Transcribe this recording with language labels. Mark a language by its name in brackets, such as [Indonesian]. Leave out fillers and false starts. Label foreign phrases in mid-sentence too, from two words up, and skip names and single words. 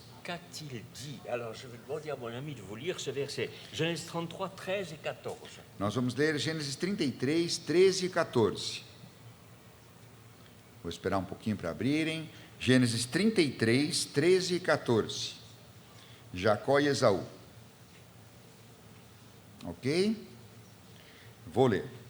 [French] Qu'a-t-il dit? Alors, je vais demander à mon ami de vous lire ce verset. Genèse 33, 13 et 14. [Portuguese] Nós vamos ler Gênesis 33, 13 e 14. Vou esperar um pouquinho para abrirem. Gênesis 33, 13 e 14. Jacó e Esaú. Ok? Vou ler.